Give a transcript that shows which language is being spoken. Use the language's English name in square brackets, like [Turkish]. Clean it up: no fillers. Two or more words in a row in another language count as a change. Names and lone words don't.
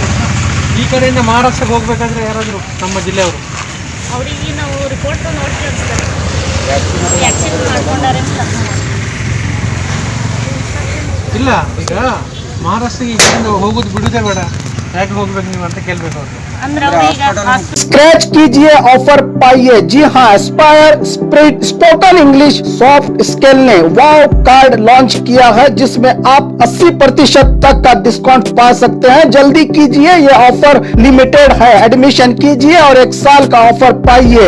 [Kannada] ಈ ಕಡೆಯಿಂದ ಮಹಾರಾಷ್ಟ್ರಕ್ಕೆ ಹೋಗ್ಬೇಕಾದ್ರೆ ಯಾರಾದರೂ ನಮ್ಮ ಜಿಲ್ಲೆಯವರು ಅವರಿಗೆ ನಾವು ರಿಪೋರ್ಟ್ ನೋಡ್ತೀವಿ ಸರ್. ವ್ಯಾಕ್ಸಿನ್ ಮಾಡ್ಕೊಂಡಾರೆ ಇಲ್ಲ. ಈಗ ಮಹಾರಾಷ್ಟ್ರಕ್ಕೆ ಈ ಕಡೆಯಿಂದ ಹೋಗೋದು ಬಿಡೋದೇ ಬೇಡ, ಯಾಕೆ ಹೋಗ್ಬೇಕು ನೀವು ಅಂತ ಕೇಳಬೇಕು ಅವ್ರು. [Hindi] स्क्रैच कीजिए, ऑफर पाइए। जी हाँ, एस्पायर स्पोकन इंग्लिश सॉफ्ट स्किल ने वाव कार्ड लॉन्च किया है, जिसमें आप 80% तक का डिस्काउंट पा सकते हैं। जल्दी कीजिए, ये [English] offer limited [Hindi] है। एडमिशन कीजिए और 1 साल का ऑफर पाइए।